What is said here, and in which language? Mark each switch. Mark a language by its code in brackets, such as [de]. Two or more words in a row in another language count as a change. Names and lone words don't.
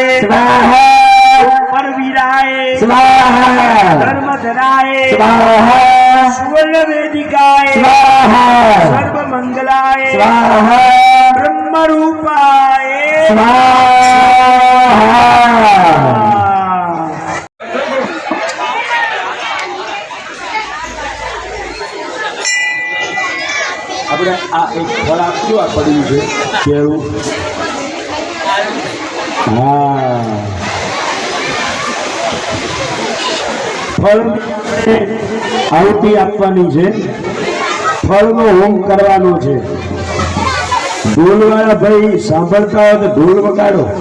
[sa] स्वाहा परवीराए स्वाहा धर्मधराए स्वाहा सुवर्ण वेदिकाए स्वाहा सर्व मंगलाए स्वाहा ब्रह्म रूपाए स्वाहा। [gu] આપણે આ એક ફળ આપ્યું આ પડ્યું છે કેળું હા ફળ આહુતિ આપવાની છે ફળનો હોમ કરવાનો છે ઢોલવાળા ભાઈ સાંભળતા હોય તો ઢોલ વગાડો